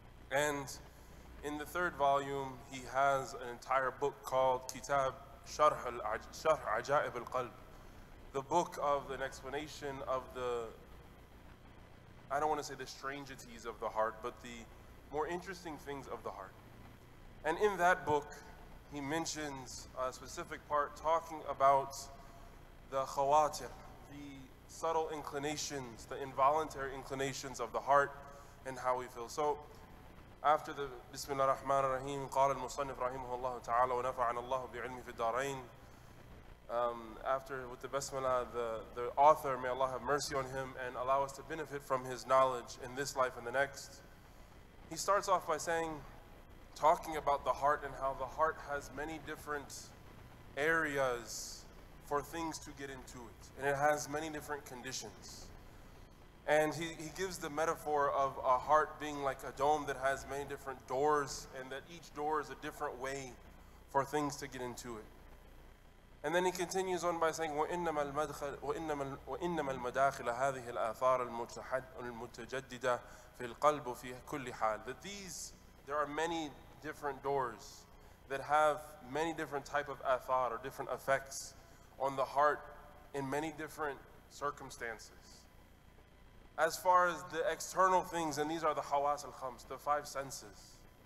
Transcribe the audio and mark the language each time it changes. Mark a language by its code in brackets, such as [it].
[en] And in the 3rd volume, he has an entire book called Kitab Sharh Ajaib al-Qalb, the book of an explanation of the, I don't want to say the strangeties of the heart, but the more interesting things of the heart. And in that book, he mentions a specific part talking about the khawatir, the subtle inclinations, the involuntary inclinations of the heart and how we feel. So, after the Bismillah ar-Rahman ar-Rahim, [ar] قال المصنف رحمه الله تعالى ونفعنا الله بعلمه في الدارين. [en] After with the Bismillah, the author, may Allah have mercy on him and allow us to benefit from his knowledge in this life and the next. He starts off by talking about the heart and how the heart has many different areas for things to get into it. And it has many different conditions. And he gives the metaphor of a heart being like a dome that has many different doors, and that each door is a different way for things to get into it. And then he continues on by saying, [ar] وَإِنَّمَا الْمَدَاخِلَ هَذِهِ الْآثَارَ الْمُتَجَدِّدَةِ فِي الْقَلْبِ فِي كُلِّ حَالٍ. [en] That there are many different doors that have many different type of athar, or different effects on the heart in many different circumstances. As far as the external things, and these are the hawas al-khams, the 5 senses.